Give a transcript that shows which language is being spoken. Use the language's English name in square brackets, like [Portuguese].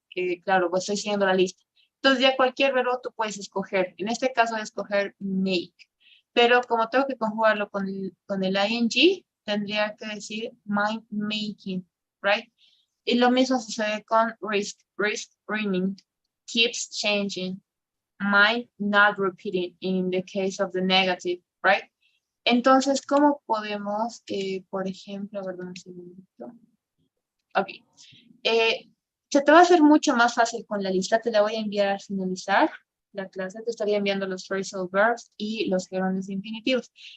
[Spanish] Que claro, pues estoy siguiendo la lista. Entonces ya cualquier verbo tú puedes escoger. En este caso voy a escoger make. Pero como tengo que conjugarlo con el ing, tendría que decir [English] mind making, [Spanish] right? Y lo mismo sucede con risk. [English] Risk remain. Keeps changing. Mind not repeating in the case of the negative, right? [Spanish] Entonces, ¿cómo podemos, por ejemplo, perdón un segundito. Ok. Se te va a hacer mucho más fácil con la lista. Te la voy a enviar al finalizar la clase. Te estaría enviando los phrasal verbs y los gerundios infinitivos.